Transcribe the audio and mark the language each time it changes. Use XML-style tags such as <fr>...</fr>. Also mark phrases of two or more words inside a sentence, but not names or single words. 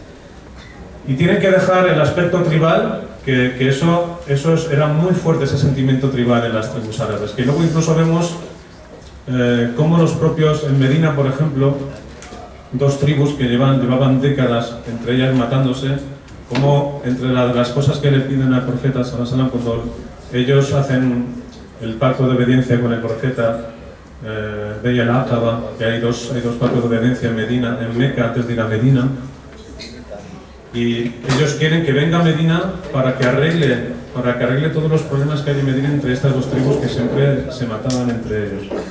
<es>Y tienen que dejar el aspecto tribal, que eso era muy fuerte, ese sentimiento tribal en las tribus árabes, que luego incluso vemos cómo los propios, en Medina por ejemplo, dos tribus que llevaban décadas entre ellas matándose, como entre las cosas que le piden al profeta</es> <ar>صلى الله عليه وسلم</ar> <es>cuando ellos hacen el pacto de obediencia con el profeta, Bay'at al-Aqaba, que hay dos pactos de obediencia en Meca antes de ir a Medina. Y ellos quieren que venga a Medina para que arregle todos los problemas que hay en Medina entre estas dos tribus que siempre se mataban entre ellos.</es>